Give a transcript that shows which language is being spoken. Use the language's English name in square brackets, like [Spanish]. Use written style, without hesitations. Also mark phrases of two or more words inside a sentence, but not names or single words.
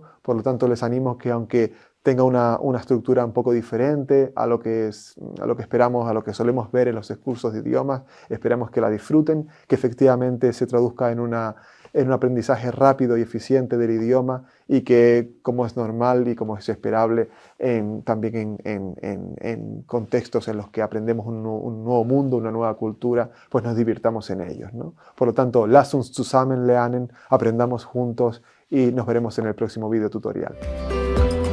[Spanish] Por lo tanto, les animo que, aunque tenga una estructura un poco diferente a lo que esperamos, a lo que solemos ver en los cursos de idiomas, esperamos que la disfruten, que efectivamente se traduzca en un aprendizaje rápido y eficiente del idioma, y que, como es normal y como es esperable, también en contextos en los que aprendemos un nuevo mundo, una nueva cultura, pues nos divirtamos en ellos, ¿no? Por lo tanto, [German] lass uns zusammen lernen, [Spanish] aprendamos juntos, y nos veremos en el próximo video tutorial.